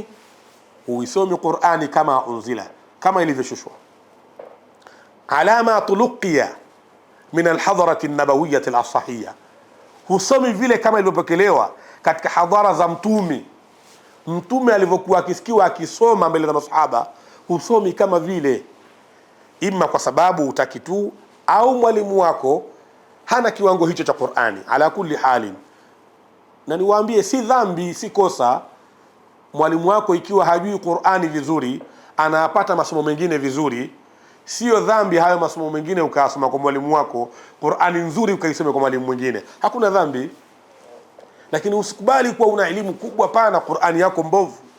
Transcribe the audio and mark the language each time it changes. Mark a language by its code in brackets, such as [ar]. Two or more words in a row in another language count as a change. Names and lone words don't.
[sw] Uisome Qur'ani [ar] كما أنزل, [sw] kama ilivyoshushwa, [ar] كما تلقي من الحضرة النبوية الصحيحة. [sw] Husomi vile kama ilivyopokelewa katika hadhara za mtume. Mtume alivyokuwa akisikiwa akisoma mbele za masahaba, husomi kama vile, ima kwa sababu utaki tu, au mwalimu wako hana kiwango hicho cha Qur'ani. [ar] على كل حال, [sw] na niwaambie, si dhambi, si kosa mwalimu wako ikiwa hajui Qur'ani vizuri, anapata masomo mengine vizuri. Sio dhambi hayo masomo mengine ukasoma kwa mwalimu wako, Qur'ani nzuri ukaisoma kwa mwalimu mwingine, hakuna dhambi. Lakini usikubali kuwa una elimu kubwa pana Qur'ani yako mbovu.